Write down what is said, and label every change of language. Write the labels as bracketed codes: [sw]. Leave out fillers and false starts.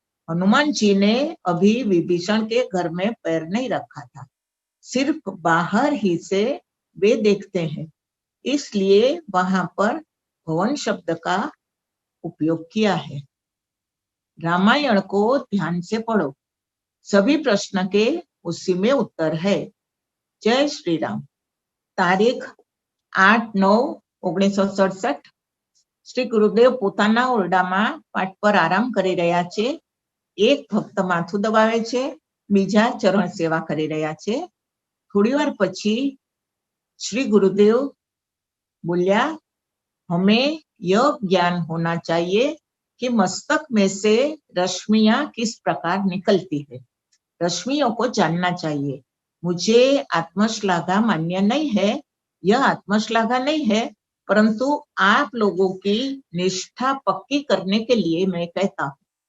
[hi] हनुमान जी ने अभी विभीषण के घर में पैर नहीं रखा था, सिर्फ बाहर ही से वे देखते हैं, इसलिए वहां पर भवन शब्द का उपयोग किया है। रामायण को ध्यान से पढ़ो, सभी प्रश्न के उसी में उत्तर है। जय श्री राम। [gu] तारीख 8/9/1967 શ્રી ગુરુદેવ પોતાના ઓરડામાં પાઠ પર આરામ કરી રહ્યા છે। એક ભક્ત માથું દબાવે છે, બીજા ચરણ સેવા કરી રહ્યા છે। થોડીવાર પછી શ્રી ગુરુદેવ બોલ્યા, [hi] हमें यह ज्ञान होना चाहिए कि मस्तक में से रश्मियां किस प्रकार निकलती है। रश्मियों को जानना चाहिए। मुझे आत्मश्लाघा मान्य नहीं है, यह आत्मश्लाघा नहीं है, परंतु आप लोगों की निष्ठा पक्की करने के लिए मैं कहता हूँ।